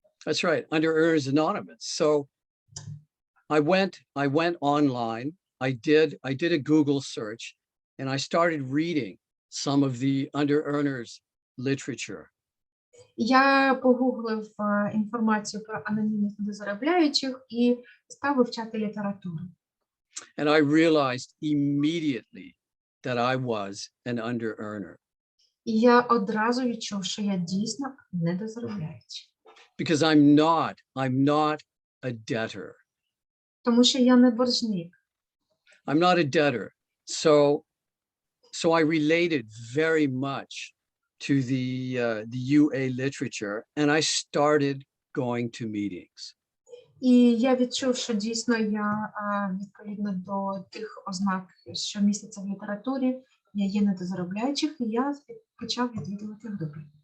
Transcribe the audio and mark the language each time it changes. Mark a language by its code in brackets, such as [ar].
[en] That's right, Under Earners Anonymous. So I went online. I did a Google search, and I started reading some of the Under Earners literature. [uk] Я погуглив інформацію про анонімних недозаробляючих і став вивчати літературу. [en] And I realized immediately that I was an under earner. [uk] І я одразу відчув, що я дійсно недозаробляючий. [en] Because I'm not a debtor. [uk] Тому що я не боржник. [en] I'm not a debtor. So I related very much to the UA literature, and I started going to meetings. [uk] І я відчув, що дійсно я відповідно до тих ознак, що містяться в літературі, я є недозаробляючих, і я почав відвідувати групи.